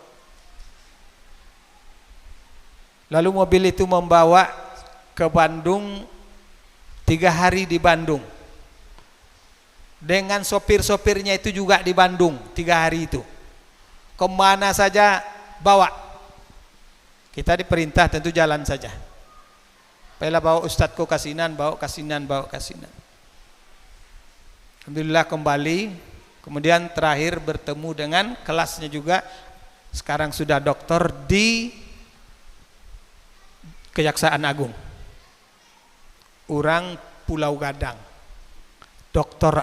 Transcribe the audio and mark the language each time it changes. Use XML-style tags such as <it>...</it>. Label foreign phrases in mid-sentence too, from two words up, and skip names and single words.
<id>Lalu mobil itu membawa ke Bandung 3 hari di Bandung. Dengan sopir-sopirnya itu juga di Bandung 3 hari itu. Kemana saja bawa. Kita diperintah tentu jalan saja. Baiklah bawa ustadzku kasinan, bawa kasinan, bawa kasinan. Alhamdulillah kembali. Kemudian terakhir bertemu dengan kelasnya juga. Sekarang sudah doktor di Kejaksaan Agung, orang Pulau Gadang, Dr.</id>